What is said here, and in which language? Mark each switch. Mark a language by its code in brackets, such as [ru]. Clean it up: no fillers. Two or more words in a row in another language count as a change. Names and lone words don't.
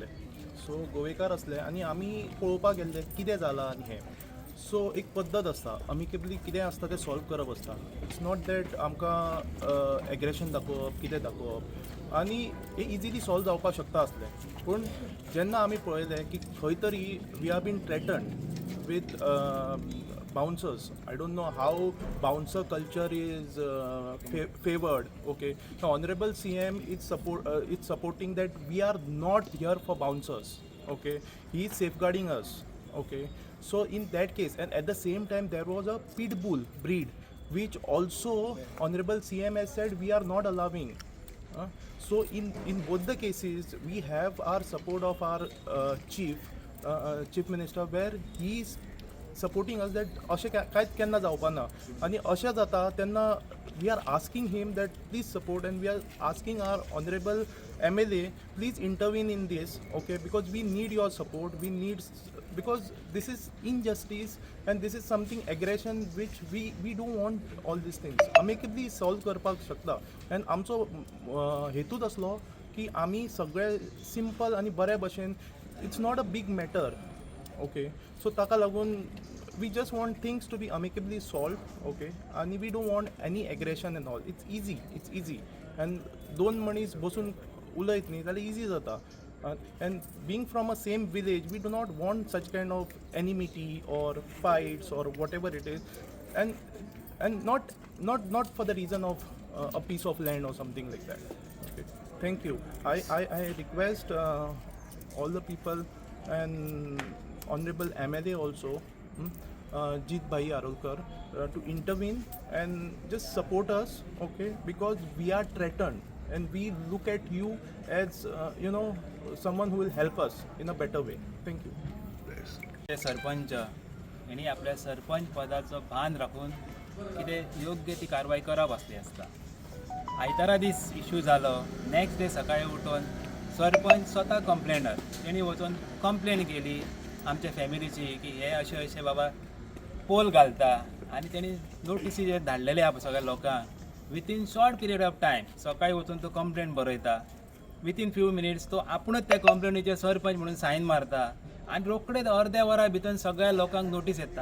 [kok] सो गोवेकार असले आणि आमी पळोवपाक गेल्ले कितें जालां आनी हें. सो एक पद्दत आसता अमिकेबली कितें आसता तें सॉल्व करप आसता. [en] it's not that [kok] आमकां एग्रेशन दाखोवप कितें दाखोवप आनी हें इजिली सॉल्व जावपाक शकता आसलें. पूण जेन्ना आमी पळयलें की खंय तरी [en] we are being threatened with bouncers. I don't know how bouncer culture is favored. Okay, the honorable CM is supporting that we are not here for bouncers. Okay, he is safeguarding us. Okay, so in that case, and at the same time there was a pit bull breed which also honorable CM has said we are not allowing. So in both the cases we have our support of our chief minister where he is supporting us that [kok] अशें कांयच केन्ना जावपा ना. आनी अशें जाता तेन्ना [en] we are asking him that please support and we are asking our honorable MLA please intervene in this. Okay, because we need your support. We need because this is injustice and this is something aggression which we don't want all these things. amicably solve [kok] करपाक शकता. and आमचो हेतूच असलो की आमी सगळे सिंपल आनी बरे भशेन [en] it's not a big matter. Okay, so [kok] ताका लागून [en] we just want things to be amicably solved. Okay, and we don't want any aggression and all. It's easy and [kok] दोन मनीस बसून उलयत न्ही जाल्यार इजी जाता. [en] And being from a same village we do not want such kind of enmity or fights or whatever it is. And and not for the reason of a piece of land or something like that. Okay. Thank you. I request all the people and honorable MLA also, Jeet Bhai Arolkar, to intervene and just support us, okay, because we are threatened and we look at you as someone who will help us in a better way. Thank you. [mr] ते सरपंच यांनी आपल्या सरपंच पदाचं भान राखून [kok] कितें योग्य ती कारवाई करप आसली आसता. आयतारा दीस इश्यू जालो, [en] next day [kok] सकाळी उठून सरपंच स्वता कंप्लेनर तेणी वचून कंप्लेन केली आमच्या फॅमिलीची की हे अशें अशें बाबा पोल घालता, आनी तेणी नोटिसी जे धाडलेले आहा सगळ्या लोकांक [en] within short period of time [kok] सकाळी वचून तो कंप्लेन बरयता, [en] within few minutes [kok] तो आपुणूच त्या कंप्लेनीचेर सरपंच म्हणून सायन मारता आनी रोखडेच अर्द्या वरा भितर सगळ्या लोकांक नोटीस येता.